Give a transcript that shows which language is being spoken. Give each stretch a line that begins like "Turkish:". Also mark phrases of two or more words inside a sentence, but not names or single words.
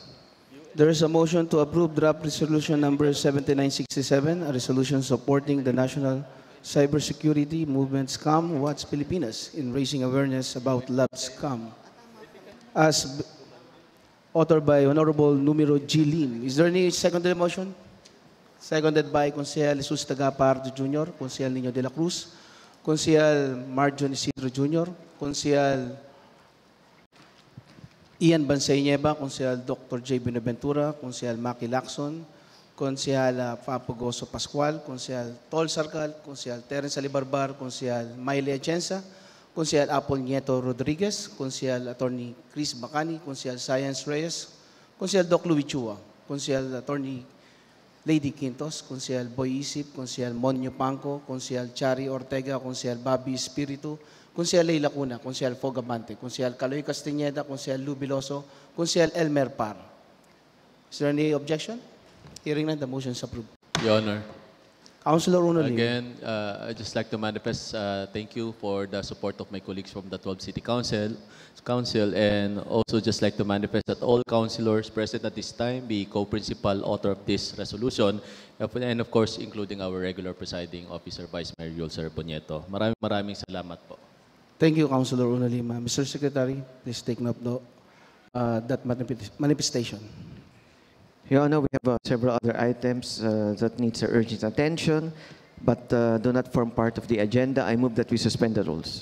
English: There is a motion to approve draft resolution number 7967, a resolution supporting the National Cybersecurity Movement Scam, What's Pilipinas in Raising Awareness about Love Scam. As authored by Honorable Numero G. Lim. Is there any seconded motion? Seconded by Consejal Jesus Tagapardo Jr., Consejal Nino de la Cruz, Consejal Marjon Isidro Jr., Consejal Ian Bansay Nieva, Consejal Dr. J. Benaventura, Consejal Maki Lacson, Consejal Papo Goso Pascual, Consejal Tol Sarcal, Consejal Terence Alibarbar, Consejal Mayle Atienza, Consejal Apple Nieto Rodriguez, Consejal Attorney Chris Bacani, Consejal Science Reyes, Consejal Doc Louis Chua, Consejal Attorney Lady Quintos, Consejal Boy Isip, Consejal Monyo Panco, Consejal Chari Ortega, Consejal Bobby Espiritu, Consejal Leila Cuna, Consejal Fogabante, Consejal Caloy Castañeda, Consejal Lubiloso, Consejal Elmer Par. Is there any objection? Hearing none, the motion is approved. Your Honor. Councilor Unolim. Again, I'd just like to manifest thank you for the support of my colleagues from the 12 City Council, and also just like to manifest that all councilors present at this time be co-principal author of this resolution, and of course, including our regular presiding officer, Vice Mayor Yul Sir Bonieto.
Filipino: Maraming salamat po.
English: Thank you, Councilor Unolim. Mr. Secretary, please take note of that manifestation. Your Honor, we have several other items that needs urgent attention, but do not form part of the agenda. I move that we suspend the rules.